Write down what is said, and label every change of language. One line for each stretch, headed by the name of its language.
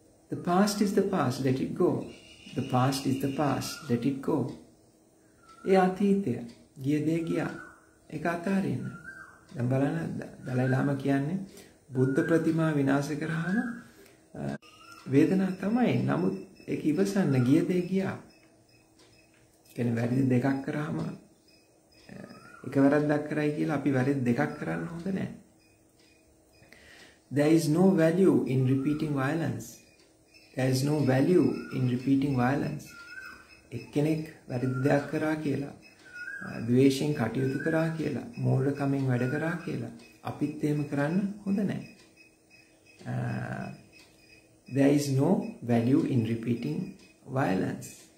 English: The past is the past, let it go. The past is the past, let it go.
Sinhala: ඒ අතීතය ගිය දේ ගියා. ඒක අතාරින්න. දැන් බලන්න දලයි ලාමා කියන්නේ බුද්ධ ප්‍රතිමා විනාශ කරාම වේදනාවක් තමයි. නමුත් ඒක ඉවසන්න ගිය දේ ගියා. කියන්නේ වැරදි දෙකක් කරාම එක වැරද්දක් කරයි කියලා අපි වැරදි දෙකක් කරන්න හොඳ නැහැ.
English: There is no value in repeating violence. There is no value in repeating violence.
Sinhala: එක්කෙනෙක් වැරදි දෙයක් කරා කියලා, ද්වේෂයෙන් කටයුතු කරා කියලා, මෝඩකමින් වැඩ කරා කියලා අපිත් එහෙම කරන්න හොඳ නැහැ.
English: There is no value in repeating violence.